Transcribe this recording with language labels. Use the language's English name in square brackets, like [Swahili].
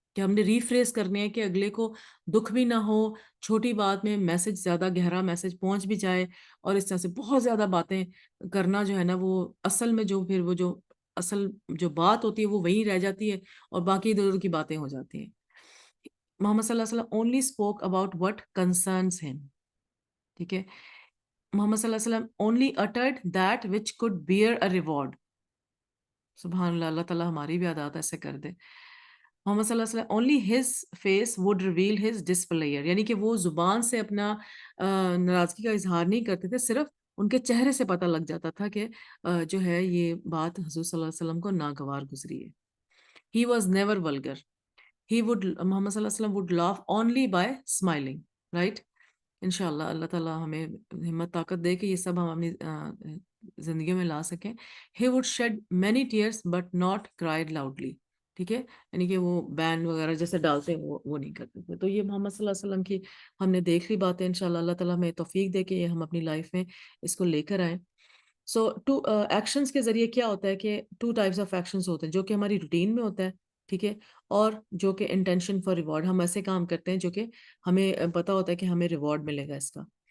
[Urdu] کہ ہم نے ریفریز کرنے ہیں کہ اگلے کو دکھ بھی نہ ہو, چھوٹی بات میں میسج زیادہ گہرا میسج پہنچ بھی جائے, اور اس طرح سے بہت زیادہ باتیں کرنا جو ہے نا وہ اصل میں جو پھر وہ جو اصل جو بات ہوتی ہے وہ وہی رہ جاتی ہے اور باقی ادھر ادھر کی باتیں ہو جاتی ہیں. [English] محمد صلی اللہ علیہ وسلم only spoke about what concerns him. [Urdu] ٹھیک ہے, [English] محمد صلی اللہ علیہ وسلم only uttered that which could bear a reward. [Urdu] سبحان اللہ, اللہ تعالیٰ ہماری بھی عادات ایسے کر دے. محمد صلی اللہ علیہ وسلم [English] only his face would reveal his displeasure, [Urdu] یعنی کہ وہ زبان سے اپنا ناراضگی کا اظہار نہیں کرتے تھے, صرف ان کے چہرے سے پتہ لگ جاتا تھا کہ جو ہے یہ بات حضور صلی اللہ علیہ وسلم کو ناگوار گزری ہے. [English] He was never vulgar. Muhammad صلی اللہ علیہ وسلم would laugh only by smiling, right? [Urdu] انشاءاللہ اللہ تعالیٰ ہمیں ہمت طاقت دے کہ یہ سب ہم اپنی زندگیوں میں لا سکیں. [English] He would shed many tears but not cried loudly. [Urdu] ٹھیک ہے, یعنی کہ وہ بین وغیرہ جیسے ڈالتے ہیں وہ نہیں کرتے تھے. تو یہ محمد صلی اللہ علیہ وسلم کی ہم نے دیکھ لی باتیں. انشاءاللہ اللہ تعالیٰ ہمیں توفیق دے کہ یہ ہم اپنی لائف میں اس کو لے کر آئیں. سو ایکشنز کے ذریعے کیا ہوتا ہے کہ 2 ٹائپس آف ایکشنز ہوتے ہیں, جو کہ ہماری روٹین میں ہوتا ہے, ٹھیک ہے, اور جو کہ انٹینشن فار ریوارڈ, ہم ایسے کام کرتے ہیں جو کہ ہمیں پتہ ہوتا ہے کہ ہمیں ریوارڈ ملے گا اس کا.